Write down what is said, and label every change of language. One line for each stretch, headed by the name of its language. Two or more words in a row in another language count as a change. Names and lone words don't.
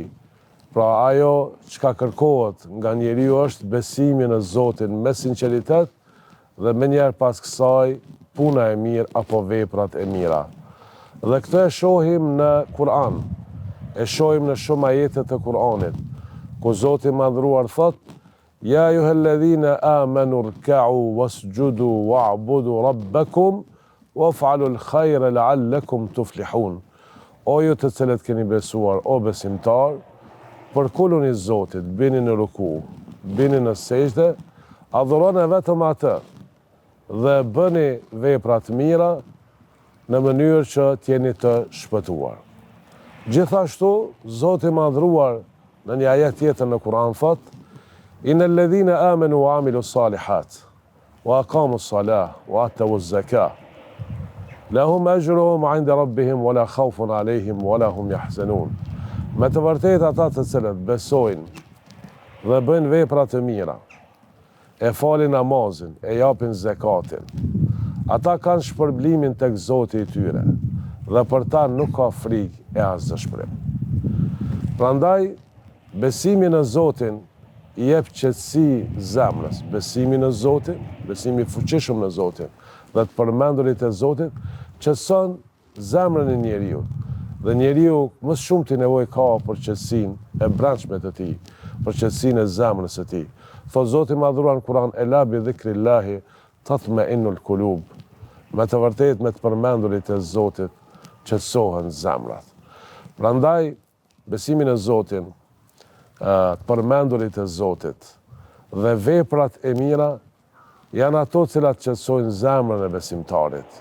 Albanian: Pra ajo çka kërkohet nga njeriu është besimi në Zotin me sinqeritet dhe menjëherë pas kësaj puna e mirë apo veprat e mira. Dhe këtë e shohim në Kur'an, e shohim në shumë ajete të Kur'anit, ku Zoti i Madhruar thot:
Arabic: يا أيها الذين آمنوا اركعوا واسجدوا واعبدوا ربكم وافعلوا الخير لعلكم تفلحون.
Albanian: O ju të cilët keni besuar, o besimtar, përkulluni Zotit, bini në ruku, bini në sejdë, adhuroni vetëm atë dhe bëni vepra të mira në mënyrë që t'jeni të shpëtuar. Gjithashtu, Zoti i Madhruar në një ajet tjetër në Kur'an thot:
Arabic: إن الذين آمنوا وعملوا الصالحات وأقاموا الصلاة وآتوا الزكاة لهم أجرهم عند ربهم ولا خوف عليهم ولا هم يحزنون.
Albanian: Me të vërtetë ata të cilët besojnë dhe bëjnë vepra të mira, e falin namazin, e japin zakatin, ata kanë shpërblimin tek Zoti i tyre dhe për ta nuk ka frikë e as dëshpërim. Prandaj besimi në Zotin i jep qetësi zemrës, besimi në Zotin, besimi fuqishëm në Zotin dhe të përmendurit e Zotit qetëson zemrën e njeriu. Dhe njeriu më shumë të nevojë ka për qetësinë e brendshme të tij, për qetësinë e zemrës së tij. Thot Zoti i Madhruar në Kur'an:
Arabic: ألا بذكر الله تطمئن القلوب.
Albanian: Me të vërtetë me të përmendurit e Zotit qetësohen zemrat. Prandaj besimi në Zotin, të përmendurit e Zotit dhe veprat e mira janë ato cilat qetësojnë zemrën e besimtarit.